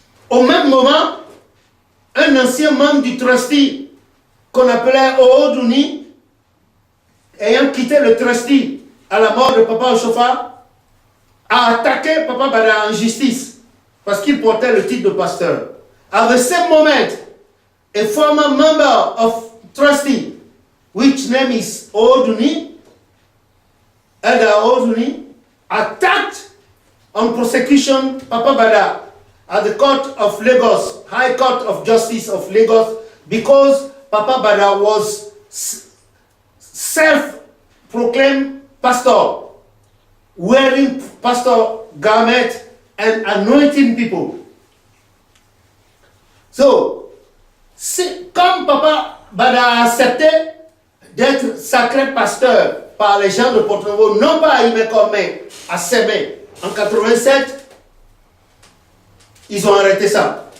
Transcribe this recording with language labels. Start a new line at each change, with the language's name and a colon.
French: Au même moment, un ancien membre du trustee qu'on appelait Ooduni, ayant quitté le trustee à la mort de Papa Shofar, a attaqué Papa Bada en justice parce qu'il portait le titre de pasteur.
English: At the same moment, a former member of trustee, which name is Ooduni, Elder Ooduni, attacked on prosecution Papa Bada at the court of Lagos, High Court of Justice of Lagos, because Papa Bada was self-proclaimed pastor, wearing pastor garment and anointing people.
French: So, comme Papa Bada a accepté d'être sacré pasteur par les gens de Porto Novo, non pas à Imeko, mais à Semen, en 87, ils ont arrêté ça.